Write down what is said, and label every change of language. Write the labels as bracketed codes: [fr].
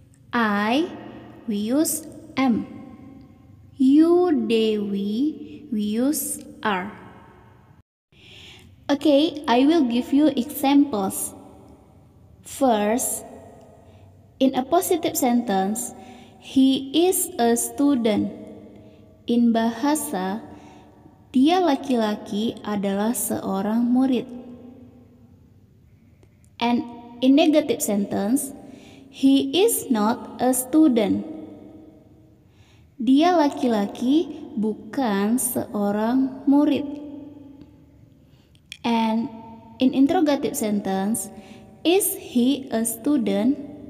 [en] I, we use am. You, they, we use are. Okay, I will give you examples. First, in a positive sentence, he is a student. In bahasa, [id] dia laki-laki adalah seorang murid. [en] And in negative sentence, he is not a student. [id] Dia laki-laki bukan seorang murid. [en] And in interrogative sentence, is he a student?